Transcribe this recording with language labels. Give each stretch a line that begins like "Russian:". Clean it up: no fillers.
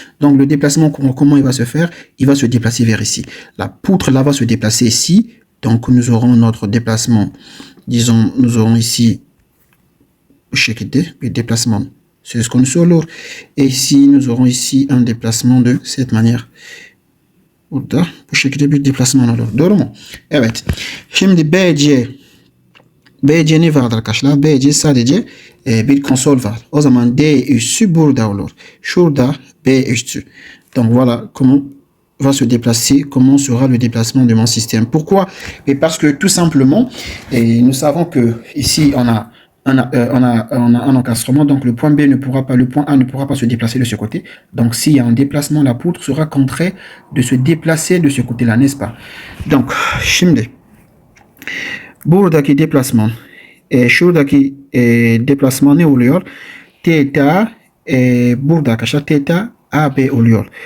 French: Donc, le déplacement, comment il va se faire? Il va se déplacer vers ici. La poutre là va se déplacer ici. Donc, nous aurons notre déplacement. Disons, nous aurons ici le déplacement. C'est ce qu'on nous lourd. Et ici, nous aurons ici un déplacement de cette manière.
Turkish: Burada bu şekilde bir deplasman olur. Doğru mu? Evet. Şimdi BC ne vardır arkadaşlar? BC sadece bir konsol var. O zaman D üssü burada olur. Şurada B üssü.
French: Donc voilà comment va se déplacer, comment sera le déplacement de mon système. Pourquoi? Et parce que tout simplement, nous savons que ici on a un encastrement, donc le point le point A ne pourra pas se déplacer de ce côté. Donc s'il y a un déplacement, la poutre sera contrainte de se déplacer de ce côté-là, n'est-ce pas?
Turkish: Donc, şimdi buradaki déplasman, şuradaki déplasman ne oluyor? Theta burada arkadaşlar theta AB oluyor.